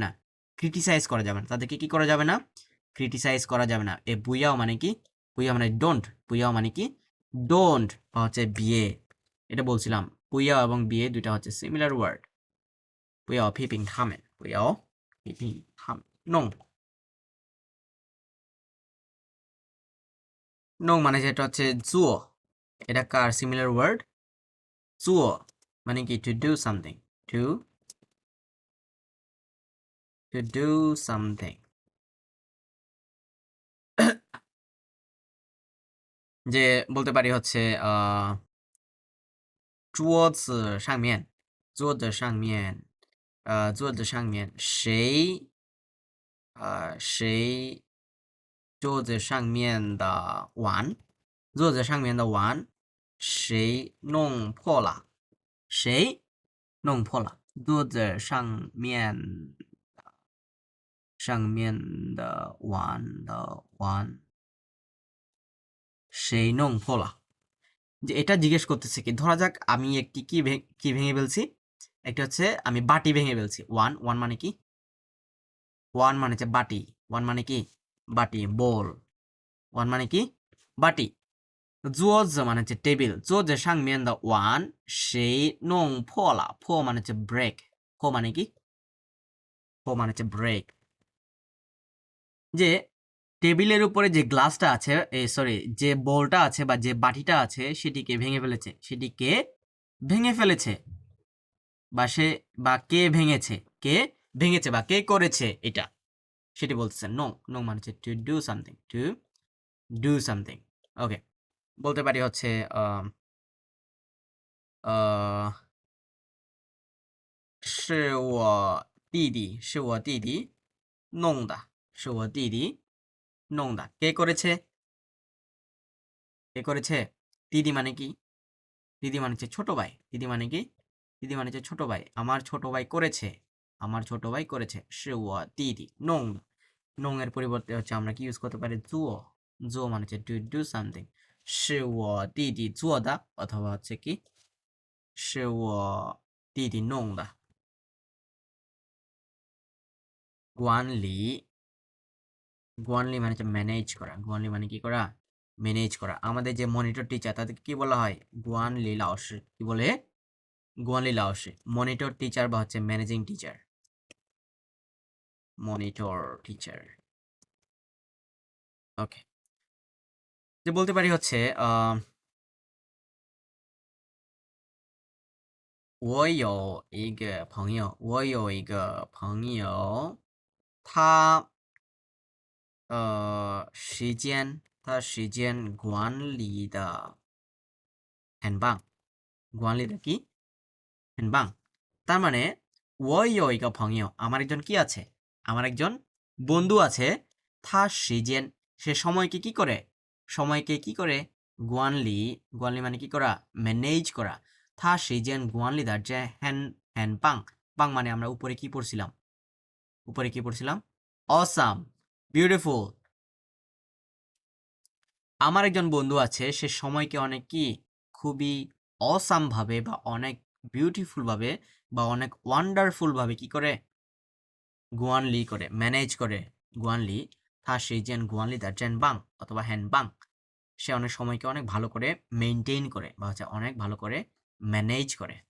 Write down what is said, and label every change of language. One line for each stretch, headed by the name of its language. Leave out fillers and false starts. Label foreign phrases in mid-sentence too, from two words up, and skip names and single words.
Bangla: না ক্রিটিসাইজ করা যাবে না তাদেরকে কি করা যাবে না ক্রিটিসাইজ করা যাবে না এ বুয়াও মানে কি বুয়াও মানে ডোন্ট বুয়াও মানে কি ডোন্ট বা হচ্ছে বিয়ে এটা বলছিলাম বুয়াও এবং বিয়ে দুইটা হচ্ছে
English: similar word
Chinese: 不要批评
Bangla: থামেন
Chinese: 不要批评
Bangla: থামেন নং নং মানে যেটা হচ্ছে জুও এটা কার সিমিলার ওয়ার্ড জুও মানে কি
English: to do something to do something
Bangla: যে বলতে পারি হচ্ছে
Chinese: 桌子上面桌子上面谁桌子上面的碗谁弄破了谁弄破了桌子上面的碗谁弄破了
Bangla: যে এটা জিজ্ঞেস করতেছে কি ধরা যাক আমি একটি কি ভেঙে ফেলছি একটা হচ্ছে আমি বাটি ভেঙে ফেলছি ওয়ান মানে কি ওয়ান মানে হচ্ছে বাটি ওয়ান মানে কি বাটি বোল ওয়ান মানে কি বাটি 桌子 মানে হচ্ছে টেবিল
Chinese: 桌子上面的碗谁弄破了破
Bangla: মানে হচ্ছে ব্রেক破মানে কি破মানে হচ্ছে ব্রেক যে টেবিলের উপরে যে গ্লাসটা আছে সরি যে বোলটা আছে বা যে বাটিটা আছে সেটিকে ভেঙে ফেলেছে বা কে ভেঙেছে বা কে করেছে এটা সেটি বলতেছে নো মানে হচ্ছে
English: to do something
Bangla: ওকে বলতে পারি হচ্ছে
Chinese: 是我弟弟弄的
Bangla: কে করেছে দিদি মানে কি দিদি মানে হচ্ছে ছোট ভাই দিদি মানে হচ্ছে ছোট ভাই আমার ছোট ভাই করেছে
Chinese: 是我弟弟弄的弄
Bangla: এর পরিবর্তে হচ্ছে আমরা কি ইউজ করতে পারি জুও মানে হচ্ছে
English: to do something
Chinese: 是我弟弟做的
Bangla: অথবা হচ্ছে কি
Chinese: 是我弟弟弄的
Bangla: 管理 মানে হচ্ছে ম্যানেজ করা গুয়ানলি মানে কি করা ম্যানেজ করা আমাদের যে
English: monitor teacher
Bangla: তাদেরকে কি বলা হয়
Chinese: 管理老师
Bangla: কি বলে
Chinese: 管理老师
English: monitor teacher
Bangla: বা হচ্ছে
English: managing teacher
Bangla: ওকে যে বলতে পারি হচ্ছে
Chinese: 我有一个朋友，他时间管理的很棒，管理的কি很棒।
Bangla: তার মানে ওই
Chinese: 一个朋友
Bangla: আমার একজন কি আছে, আমার একজন বন্ধু আছে,
Chinese: 他时间
Bangla: সে সময়কে কি করে, সময়কে কি করে গুয়ানলি, গুয়ানলি মানে কি করা, ম্যানেজ করা।
Chinese: 他时间管理的很棒,
Bangla: বাং মানে আমরা উপরে কি পড়ছিলাম,
English: awesome, beautiful।
Bangla: আমার একজন বন্ধু আছে, সে সময়কে অনেক কি, খুবই অসাম ভাবে বা অনেক বিউটিফুল ভাবে বা অনেক ওয়ান্ডারফুল ভাবে কি করে, গুয়ানলি করে, ম্যানেজ করে। গুয়ানলি, তা সেই যেন
Chinese: 管理得真棒
Bangla: অথবা
Chinese: 很棒,
Bangla: সে অনেক সময়কে অনেক ভালো করে মেনটেন করে বা হচ্ছে অনেক ভালো করে ম্যানেজ করে।